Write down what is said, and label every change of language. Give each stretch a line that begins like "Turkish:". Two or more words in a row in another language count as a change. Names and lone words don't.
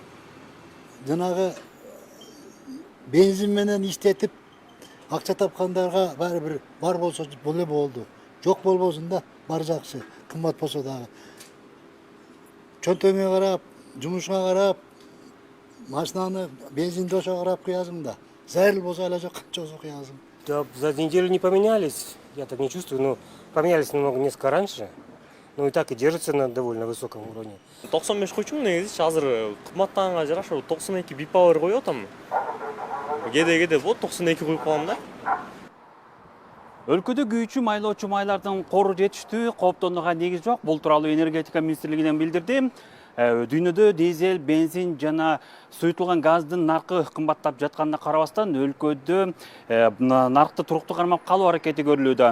Kyrgyz: Жанагы бензин менен иштетип акча тапкандарга баары бир бар болсо боло болду. Жок болбосун да бар жакшы. Кымбат болсо дагы. Чөнтөгүңө карап, жумушуңа карап, машинаны бензинди ошо карап куясың да. Зарыл болсо эле жок, канча куясың.
Russian: Да, за неделю не поменялись, я так не чувствую, но поменялись немного несколько раньше. Ну и так и держится на довольно высоком уровне.
Kyrgyz: 95 куйчумун негизи азыр кымбаттаганга жараша 92 бипауэр коюп атам. Кеде болот 92 коюп коем да. Өлкөдө күйүүчү майлоочу майлардын кору жетиштүү, кооптонууга негиз жок. Бул тууралуу энергетика министрлигинен билдирди. Дүйнөдө дизель, бензин жана суютулган газдын наркы кымбаттап жатканына карабастан өлкөдө наркты туруктуу кармап калуу аракети көрүлүүдө.